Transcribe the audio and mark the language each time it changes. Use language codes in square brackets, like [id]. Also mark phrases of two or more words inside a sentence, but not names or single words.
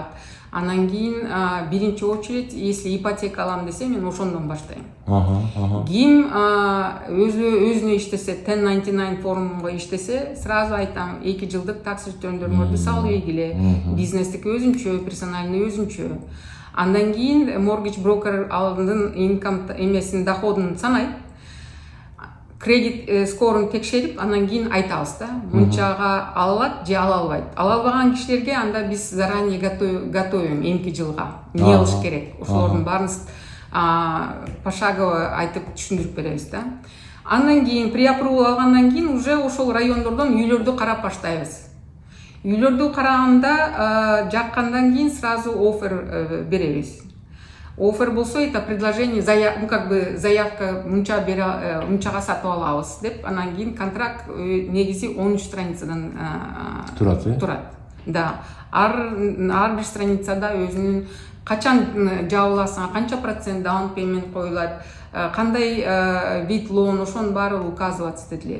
[ky] Анан кийин биринчи очередь, [ru] если ипотека [ky] алам десе, мен ошондон баштайм. Ким өзүнө иштесе, 1099 формунга иштесе, сразу айтам, 2 жылдык такс өтөндөрүңөрдү салып ийгиле. Бизнестики өзүнчө, персональный өзүнчө. Андан кийин [en] mortgage broker [ky] алдын income эмесин, доходун санайт. Кредит скорун текшерип, анан кийин айтабыз да, мынчага алат же ала албайт. Ала албаган кишилерге анда биз [ru] заранее готовим [ky] эмки жылга. Не кылыш керек? Ошолордун баарын пошагово айтып түшүндүрүп беребиз да. Андан кийин pre-approval алгандан кийин уже ошол райондордон үйлөрдү карап баштайбыз. Үйлөрдү караганда жаккандан кийин сразу оффер беребиз. Оффер болсо, [ru] это предложение, [ky] заявка мынчага сатып алабыз деп, анан кийин контракт негизи 13 страницадан турат. [ru] Да. [ky] Ар бир страницада өзүнүн качан жабыласың, канча процент даун пеймент коюлат, кандай вид лоун, ошонун баары указываться этилет.